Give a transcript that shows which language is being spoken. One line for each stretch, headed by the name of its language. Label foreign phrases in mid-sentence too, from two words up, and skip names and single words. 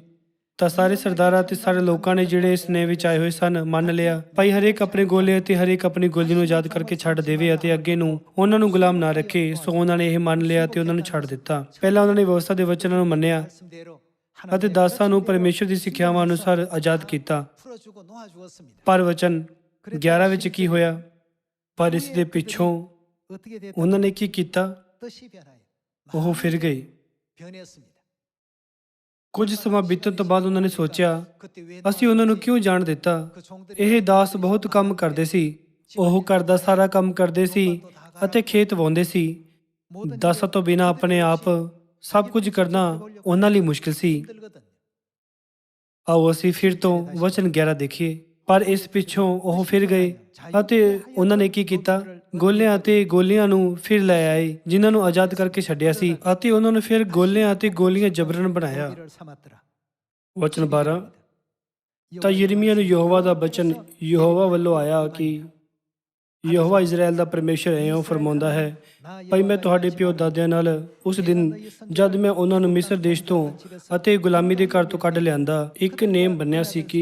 Punjabi: ਤਾਂ ਸਾਰੇ ਸਰਦਾਰਾਂ ਅਤੇ ਸਾਰੇ ਲੋਕਾਂ ਨੇ ਜਿਹੜੇ ਇਸ ਨੇ ਵਿੱਚ ਆਏ ਹੋਏ ਸਨ ਮੰਨ ਲਿਆ ਭਾਈ ਹਰੇਕ ਆਪਣੇ ਗੋਲੇ ਅਤੇ ਹਰੇਕ ਆਪਣੀ ਗੋਲੀ ਨੂੰ ਆਜ਼ਾਦ ਕਰਕੇ ਛੱਡ ਦੇਵੇ ਅਤੇ ਅੱਗੇ ਨੂੰ ਉਹਨਾਂ ਨੂੰ ਗੁਲਾਮ ਨਾ ਰੱਖੇ। ਸੋ ਉਹਨਾਂ ਨੇ ਇਹ ਮੰਨ ਲਿਆ ਅਤੇ ਉਹਨਾਂ ਨੂੰ ਛੱਡ ਦਿੱਤਾ। ਪਹਿਲਾਂ ਉਹਨਾਂ ਨੇ ਵਿਵਸਥਾ ਦੇ ਵਚਨਾਂ ਨੂੰ ਮੰਨਿਆ
Korean: 말씀대로
Punjabi: ਅਤੇ ਦਾਸਾਂ ਨੂੰ ਪਰਮੇਸ਼ਰ ਦੀ ਸਿੱਖਿਆਵਾਂ ਅਨੁਸਾਰ ਆਜ਼ਾਦ ਕੀਤਾ।
Korean: 풀어주고 놓아주었습니다.
Punjabi: ਪਰ ਵਚਨ 11 ਵਿੱਚ ਕੀ ਹੋਇਆ? ਪਰ ਇਸ ਦੇ ਪਿੱਛੋਂ
Korean: 어떻게 됐다?
Punjabi: ਉਹਨਾਂ ਨੇ ਕੀ ਕੀਤਾ?
Korean: 뜻이 변하여
Punjabi: ਉਹ ਫਿਰ ਗਏ।
Korean: 변했습니다.
Punjabi: ਕੁਝ ਸਮਾਂ ਬੀਤਣ ਤੋਂ ਬਾਅਦ ਉਹਨਾਂ ਨੇ ਸੋਚਿਆ
Korean: 그때 왜
Punjabi: ਅਸੀਂ ਉਹਨਾਂ ਨੂੰ ਕਿਉਂ ਜਾਣ ਦਿੱਤਾ?
Korean: 그 종들이
Punjabi: ਇਹ ਦਾਸ ਬਹੁਤ ਕੰਮ ਕਰਦੇ ਸੀ। ਉਹ ਘਰ ਦਾ ਸਾਰਾ ਕੰਮ ਕਰਦੇ ਸੀ ਅਤੇ ਖੇਤ ਵਾਹੁੰਦੇ ਸੀ। ਦਾਸਾਂ ਤੋਂ ਬਿਨਾਂ ਆਪਣੇ ਆਪ ਸਭ ਕੁਝ ਕਰਨਾ ਉਹਨਾਂ ਲਈ ਮੁਸ਼ਕਿਲ ਸੀ।
Korean: 힘들거든요.
Punjabi: ਆਓ ਅਸੀਂ ਫਿਰ ਤੋਂ ਵਚਨ 11 ਦੇਖੀਏ। ਪਰ ਇਸ ਪਿੱਛੋਂ ਉਹ ਫਿਰ ਗਏ ਅਤੇ ਉਹਨਾਂ ਨੇ ਕੀ ਕੀਤਾ? ਗੋਲਿਆਂ ਅਤੇ ਗੋਲੀਆਂ ਨੂੰ ਫਿਰ ਲੈ ਆਏ ਜਿਨ੍ਹਾਂ ਨੂੰ ਆਜ਼ਾਦ ਕਰਕੇ ਛੱਡਿਆ ਸੀ ਅਤੇ ਉਹਨਾਂ ਨੂੰ ਫਿਰ ਗੋਲਿਆਂ ਅਤੇ ਗੋਲੀਆਂ ਜਬਰਨ ਬਣਾਇਆ।
Korean: 고비를 삼았더라.
Punjabi: ਵਚਨ 12 ਤਾਂ ਯਿਰਮੀਆ ਨੂੰ ਯਹੋਵਾ ਦਾ ਬਚਨ ਯਹੋਵਾ ਵੱਲੋਂ ਆਇਆ ਕਿ ਯਹੋਵਾ ਇਜ਼ਰਾਈਲ ਦਾ ਪਰਮੇਸ਼ਰ ਇਉਂ ਫਰਮਾਉਂਦਾ ਹੈ, ਭਾਈ ਮੈਂ ਤੁਹਾਡੇ ਪਿਓ ਦਾਦਿਆਂ ਨਾਲ ਉਸ ਦਿਨ ਜਦ ਮੈਂ ਉਹਨਾਂ ਨੂੰ ਮਿਸਰ ਦੇਸ਼ ਤੋਂ ਅਤੇ ਗੁਲਾਮੀ ਦੇ ਘਰ ਤੋਂ ਕੱਢ ਲਿਆਂਦਾ ਇੱਕ ਨੇਮ ਬੰਨਿਆ ਸੀ ਕਿ